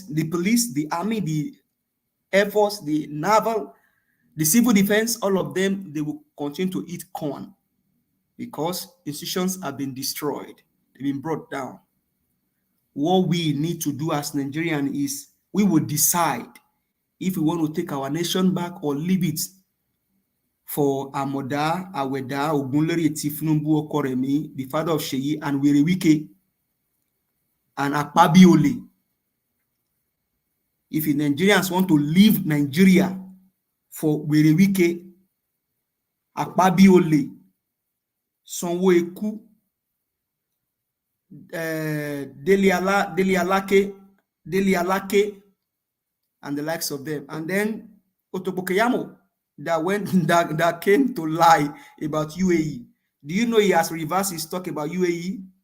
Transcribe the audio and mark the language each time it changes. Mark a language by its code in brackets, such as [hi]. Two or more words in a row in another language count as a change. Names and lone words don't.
[en] The police, the army, the Air Force, the naval, the civil defense, all of them, they will continue to eat corn, because institutions have been destroyed. They've been brought down. What we need to do as Nigerians is we will decide if we want to take our nation back or leave it for Amoda, Aweda, Ogunlere, Tifnumbu Okoremi, the father of Sheyi, and Wike, and Akpabiole. If the Nigerians want to leave Nigeria for Wike, Akpabiole, Sanwo-Eku, Dele Alake, and the likes of them, and then Otobokeyamo that came to lie about UAE. Do you know he has reversed his talk about UAE?